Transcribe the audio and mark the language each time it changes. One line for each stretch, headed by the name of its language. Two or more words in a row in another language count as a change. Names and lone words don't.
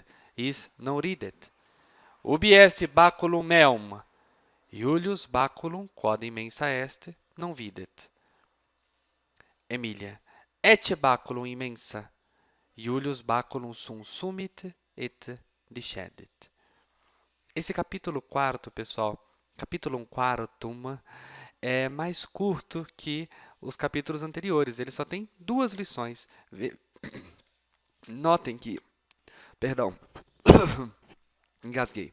Latin: Is non ridet. Ubi est baculum meum? Iulius baculum, quod immensa est, non videt. Emilia. Ecce baculum immensa. Iulius baculum sum sumit et discedit.
Portuguese: Esse capítulo 4, pessoal, capítulo 4, é mais curto que os capítulos anteriores. Ele só tem 2 lições. Notem que, perdão, engasguei.